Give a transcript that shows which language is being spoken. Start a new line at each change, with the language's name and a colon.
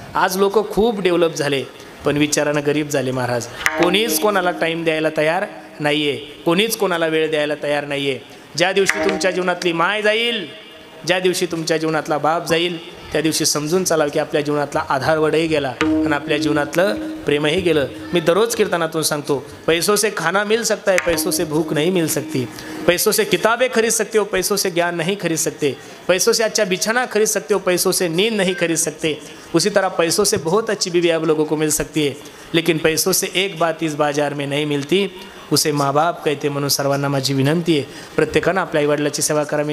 Marathi: आज लोक खूप डेव्हलप झाले पण विचारानं गरीब झाले महाराज. कोणीच कोणाला टाईम द्यायला तयार नाही आहे, कोणीच कोणाला वेळ द्यायला तयार नाही आहे. ज्या दिवशी तुमच्या जीवनातली माय जाईल, ज्या दिवशी तुमच्या जीवनातला बाप जाईल, त्या दिवशी समजून चालावं की आपल्या जीवनातला आधारवडही गेला आणि आपल्या जीवनातलं प्रेमही गेलं. मी दररोज कीर्तनातून सांगतो,
Hindi: पैसों से खाना मिल सकता है, पैसों से भूख नहीं मिल सकती. पैसों से किताबें खरीद सकते हो, पैसों से ज्ञान नहीं खरीद सकते. पैसों से अच्छा बिछाना खरीद सकते हो, पैसों से नींद नहीं खरीद सकते. उसी तरह पैसों से बहुत अच्छी बीवी आप लोगों को मिल सकती है, लेकिन पैसों से एक बात इस बाजार में नहीं मिलती, उसे माँ बाप कहते.
Marathi: म्हणून सर्वांना माझी विनंती आहे, प्रत्येकानं आपल्या आईवडिलाची सेवा करा.